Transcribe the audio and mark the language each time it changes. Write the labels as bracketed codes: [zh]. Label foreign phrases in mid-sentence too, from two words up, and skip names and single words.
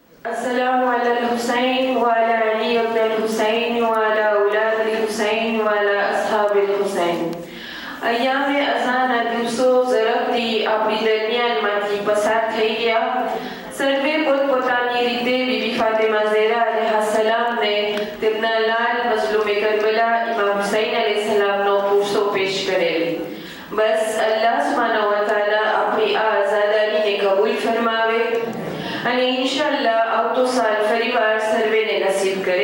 [ar] السلام على الحسين وعلى علي بن الحسين وعلى أولاد الحسين وعلى أصحاب الحسين. أيام أذان [gu] દિવસો ઝડપથી આપણી દરમિયાનમાંથી પસાર થઈ ગયા. સર્વે પોતપોતાની રીતે બીબી ફાતિમા ઝેરા અલૈહિસ્સલામને તેમના લાલ મઝલૂમે કરબલા ઇમામ હુસૈન અલૈહિસ્સલામનો પૂરસો પેશ કરેલ. બસ અલ્લાહ [ar] سبحانه وتعالى [gu] આપણી આ આઝાદારીને કબૂલ ફરમાવે અને ઇન્શાઅલ્લાહ આવતો સાલ ફરીવાર સર્વેને નસીબ કરે.